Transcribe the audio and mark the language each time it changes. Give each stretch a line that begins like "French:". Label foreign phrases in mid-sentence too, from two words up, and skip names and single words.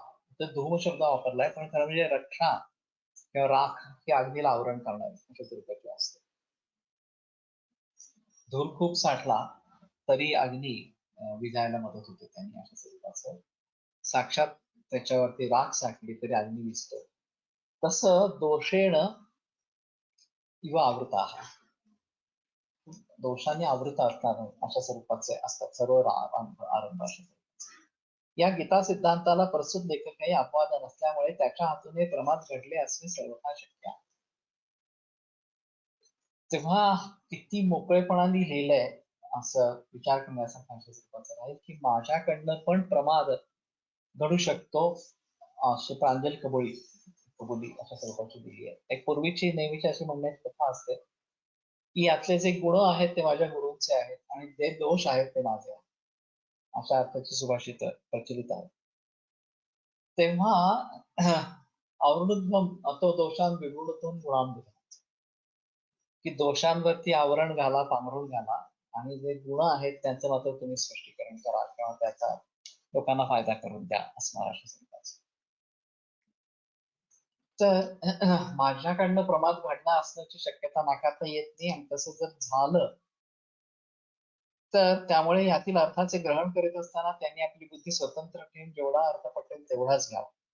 Marathi: तर धूम शब्द वापरलाय पण खरं म्हणजे रक्षा किंवा राख ही अग्नीला आवरण करणार अशा स्वरूपाची असते. धूर खूप साठला तरी अग्नी विझायला मदत होते त्यांनी अशा स्वरूपाचं. साक्षात त्याच्यावरती राख साठली तरी अग्नी विझतो. तसं
Sanskrit: दोषेण इव आवृता
Marathi: दोषांनी आवृत असणार अशा स्वरूपाचे असतात सर्व आरंभ अशा स्वरूपाचे. या गीता सिद्धांताला प्रस्तुत लेखकही अपवाद नसल्यामुळे त्याच्या हातून हे प्रमाद घडले असणे सर्वथा शक्य आहे. तेव्हा किती मोकळेपणाने लिहिलंय असं विचार करण्यासारखं अशा स्वरूपाचं राहील की माझ्याकडनं पण प्रमाद घडू शकतो अशी प्रांजल कबुली अशा स्वरूपाची दिली आहे. एक पूर्वीची नेहमीची अशी म्हणण्याची कथा असते की यातले जे गुण आहेत ते माझ्या गुरूंचे आहेत आणि जे दोष आहेत ते माझे आहेत, अशा अर्थाची सुभाषित प्रचलित आहे.
Sanskrit: तेव्हा आवृणुद्धम अतो दोषान विगुणतून गुणांबुध,
Marathi: की दोषांवरती आवरण घाला, पांघरून घाला आणि जे गुण आहेत त्यांचं मात्र तुम्ही स्पष्टीकरण करा किंवा त्याचा लोकांना फायदा करून द्या असणार अशा स्वरूपाचं. तर माझ्याकडनं प्रमाद घडणं असण्याची शक्यता नाकारता येत नाही आणि तसं जर झालं तर त्यामुळे यातील अर्थाचे ग्रहण करीत असताना त्यांनी आपली बुद्धी स्वतंत्र ठेवून जेवढा अर्थ पटेल तेवढाच घ्यावा.